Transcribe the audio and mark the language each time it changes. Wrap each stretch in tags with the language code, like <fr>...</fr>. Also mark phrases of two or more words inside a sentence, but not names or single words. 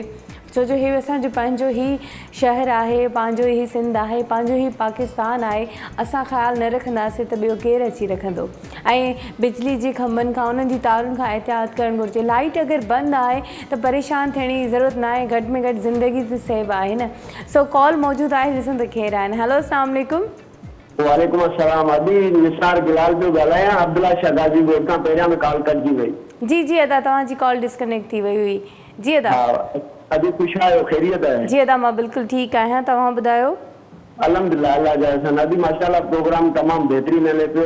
<sd>छो जो हीउ असांजो पंहिंजो ई शहर आहे, पंहिंजो ई सिंध आहे, पंहिंजो ई पाकिस्तान आहे। असां ख़्यालु न रखंदासीं त ॿियो केरु अची रखंदो। ऐं बिजली जे खंभनि खां, उन्हनि जी तारुनि खां एहतियात करणु घुरिजे। लाइट अगरि बंदि आहे त परेशान थियण जी ज़रूरत न आहे, घटि में घटि ज़िंदगी त सेव आहे न। सो कॉल मौजूदु आहे, ॾिसूं त केरु आहिनि। हेलो,</sd> <ar>السلام عليكم. وعليكم السلام.</ar> <sd>अभी निसार गिलाल पियो ॻाल्हायां, अब्दुल्ला शहदाजी बोल खां पहिरियां में कॉल कटिजी वई। जी जी अदा, तव्हांजी कॉल डिस्कनेक्ट थी वई हुई। जी अदा। अभी ख़ुशि आहियो, ख़ैरियत आहे? जी अदा, मां बिल्कुलु ठीकु आहियां, तव्हां ॿुधायो? अल्हम्दुलिल्लाह अल्लाह जा अहसान। अदी माशाल्लाह प्रोग्राम तमाम बेहतरीन हले पियो।</sd>